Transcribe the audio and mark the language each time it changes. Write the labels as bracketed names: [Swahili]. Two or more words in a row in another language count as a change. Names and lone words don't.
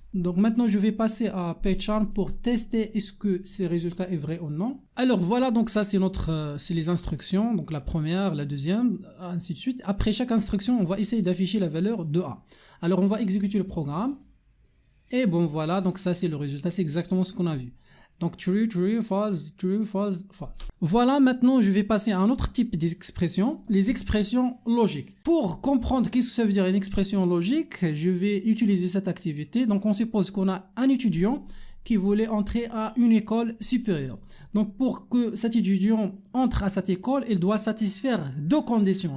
[French] Donc maintenant je vais passer à PyCharm pour tester est-ce que ces résultats est vrai ou non. Alors voilà, donc ça c'est les instructions, donc la première, la deuxième, ainsi de suite. Après chaque instruction, on va essayer d'afficher la valeur de A. Alors on va exécuter le programme. Et bon voilà, donc ça c'est le résultat, c'est exactement ce qu'on a vu. Donc [English] true, true, false, true, false, false. [French] Voilà, maintenant je vais passer à un autre type d'expression, les expressions logiques. Pour comprendre qu'est-ce que ça veut dire une expression logique, je vais utiliser cette activité. Donc on suppose qu'on a un étudiant qui voulait entrer à une école supérieure. Donc pour que cet étudiant entre à cette école, il doit satisfaire deux conditions.